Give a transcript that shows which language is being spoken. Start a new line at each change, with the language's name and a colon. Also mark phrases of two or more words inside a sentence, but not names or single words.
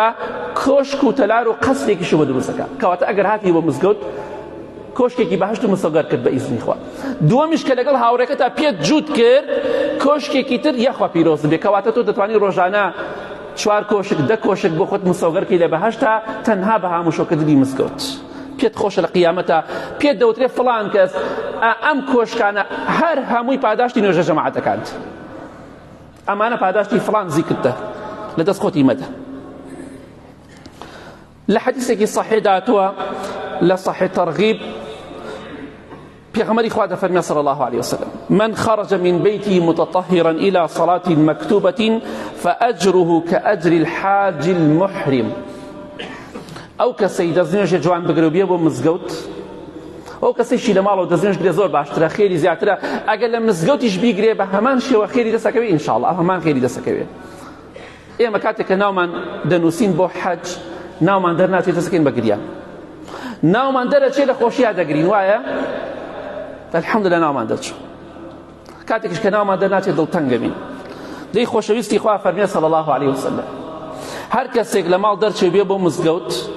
Central Kurdish: کۆشک و تەلار و قەسرێکیش بۆ دروستەکە کەواتە ئەگەر هاتی بۆ مزگەوت کۆشکێکی بەهەشت و مستەوگەر کرد بە ئیزنی خوا دووەمیش کە لەگەڵ هاوڕێکەتا پێت جووت کرد کۆشکێکی تر یەخوا پیرۆز بێ کەواتە تۆ دەتوانی ڕۆژانە 4 کۆشک 10 کۆشک بۆ خۆت مستەوگەرکەی لە بەهەشتا تەنها بە هاموشۆکردنی مزگەوت پێت خۆشە لە قیامەتە پێت دەوترێت فڵان کەس ئەم کۆشکانە هەر هەمووی پاداشتی نوێژە جەماعەتەکانت ئەمانە پاداشتی فڵان زیکردە لە دەست خۆتی مەدە لە حەدیثێکی صحیح داتووە لە صحیح تەرغیب پێغەمبەری خوا دەفەرمێ
Arabic: صلی الله عليه وسلم من خرج من بيته متطهرا إلى صلاة مكتوبة فأجره كأجر الحاج
Central Kurdish: المحرم ئەو کەسەی دەستنوێژێ جوان بگرێ و بێ بۆ مزگەوت ئەو کەسێکی لە ماڵەوە دەستنوێژ بێ زۆر باشترە خێری زیاترە ئەگەر لە مزگەوتیش بیگرێ بە هەمان شێوە خێری دەسەکەوێت ئینشاءڵڵا هەمان خێری دەسەکەوێت ئێمە کاتێک کە ناومان دەنووسین بۆ حەج ناومان دەرناچێت دەسەکەین بە گریان ناومان دەرەچێت لە خۆشییا دەگرین وایە الحەمدولillah ناومان دەرچوو کاتێکش کە ناومان دەرناچێت دڵتەنگە بین دەی خۆشەویستی خوا فەرمێ
Arabic: صلی الله عليه وسلم
Central Kurdish: هەر کەسێک لە ماڵ دەرچێ بێ بۆ مزگەوت